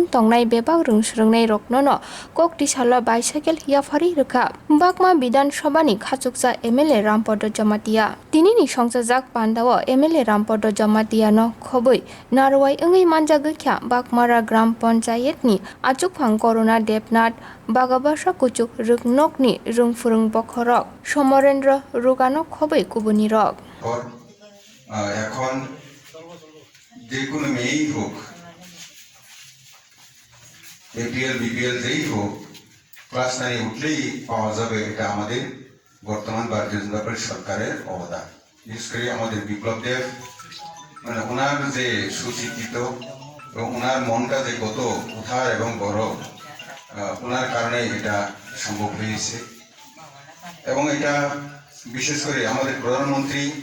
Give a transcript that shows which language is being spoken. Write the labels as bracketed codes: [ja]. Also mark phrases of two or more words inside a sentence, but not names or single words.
[trp] Tongnai Bebak Rung Shrungnai Roknono Kok Tishala Bicycle Hiafari Reka Bakma Bidan Shabani Khachuksa MLA Rampodo Jamatia Tinini Songsajak Pandawa MLA Rampodo Jamatia no Khobui Narwai Ungi Manjagukya Bakmara Gram Panchayetni Achukphang Corona Depnat Bagabasha Kucuk Rung Nokni Rung Furung Bokhorok Somorendra Rugano Khobui Kubuni Rok [bn] এখন যে কোনো মেয়েই হোক এপিএল বিপিএল যেই হোক ক্লাস 9 উঠলেই পাওয়া যাবে এটা আমাদের বর্তমান ভারতীয় জনতা পার্টি সরকারের অবদান বিশেষ করে আমাদের বিপ্লব দেব মানে ওনার যে সুশিক্ষিত এবং ওনার মনটা যে কত উদার এবং বড় ওনার কারণে এটা সম্ভব হয়েছে এবং এটা বিশেষ করে আমাদের প্রধানমন্ত্রী